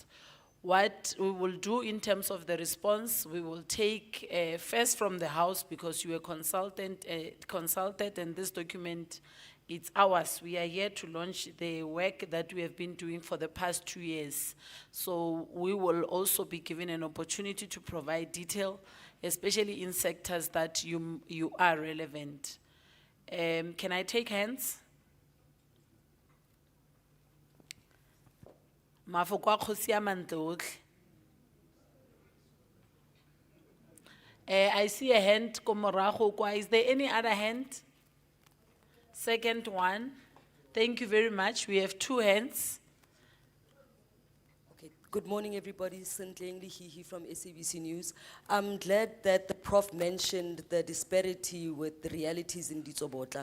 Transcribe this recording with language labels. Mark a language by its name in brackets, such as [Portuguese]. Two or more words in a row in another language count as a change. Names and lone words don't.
[English] What we will do in terms of the response, we will take first from the house, because you were consulted, and this document, it's ours. We are here to launch the work that we have been doing for the past 2 years. So we will also be given an opportunity to provide detail, especially in sectors that you are relevant. Can I take hands? [Tswana] Mafoko a kgosi ya mantle otlhe. [English] I see a hand [Tswana] ko morago kwa. [English] Is there any other hand? Second one. Thank you very much. We have 2 hands. Okay. Good morning, everybody. Sintleng Lihihi from SABC News. I'm glad that the Prof mentioned the disparity with the realities in Ditsobotla.